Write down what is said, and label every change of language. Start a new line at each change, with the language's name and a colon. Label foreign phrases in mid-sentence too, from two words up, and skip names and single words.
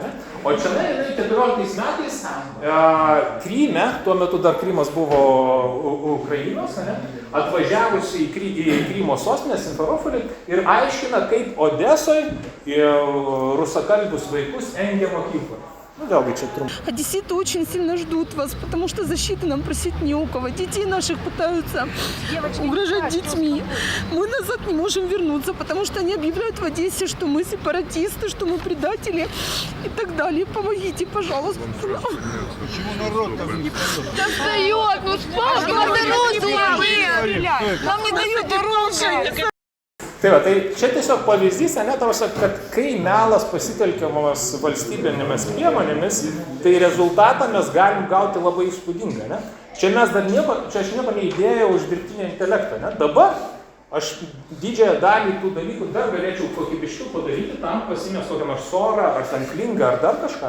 Lithuanian: O čia jinai 14 metais Kryme, tuo metu dar Krymas buvo Ukrainos, atvažiavusi į Krymo sostinę Simferopolį ir aiškina, kaip Odesoje rusakalbius vaikus engia mokykloje.
Russian: Одесситы очень сильно ждут вас, потому что защиты нам просить не у кого. Детей наших пытаются угрожать детьми. Мы назад не можем вернуться, потому что они объявляют в Одессе, что мы сепаратисты, что мы предатели и так далее. Помогите, пожалуйста. Почему народ там не достает? Ну спасибо, нам не дают оружие.
Lithuanian: Tai čia tiesiog pavyzdys, kad kai melas pasitelkiamas valstybinėmis priemonėmis, tai rezultatą mes galim gauti labai įspūdingą. Ne? Čia aš nieko neįdėjau už dirbtinį intelektą. Ne? Dabar aš didžiąją dalį tų dalykų dar galėčiau kokybiškiau padaryti, tam pasimės kokią nors sorą, ar ten klingą, ar dar kažką.